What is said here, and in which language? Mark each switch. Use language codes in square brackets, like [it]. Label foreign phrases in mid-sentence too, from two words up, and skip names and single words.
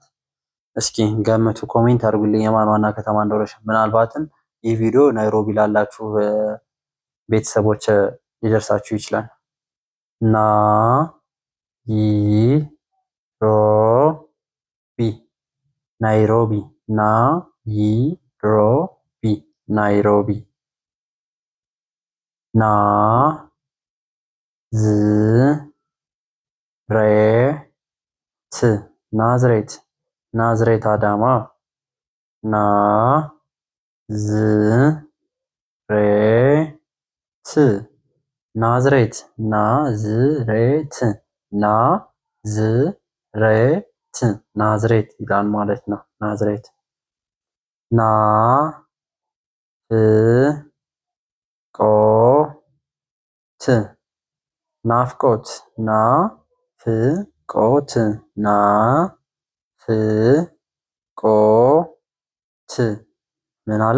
[am] እስኪ ገምቱ፣ ኮሜንት አድርጉልኝ የማን ዋና ከተማ እንደሆነች። ምናልባትም ይህ ቪዲዮ ናይሮቢ ላላችሁ ቤተሰቦች ሊደርሳችሁ ይችላል። ና ይ ሮ ቢ ናይሮቢ ና ይ ሮ ቢ ናይሮቢ ና ዝ ሬ ት ናዝሬት ናዝሬት አዳማ ና ዝ ሬ ት ናዝሬት ናዝሬት ናዝሬት ናዝሬት ይላል ማለት ነው። ናዝሬት ና ፍ ቆ ት ናፍቆት ና ፍ ቆት ና ፍ ቆ ት ምን አለ?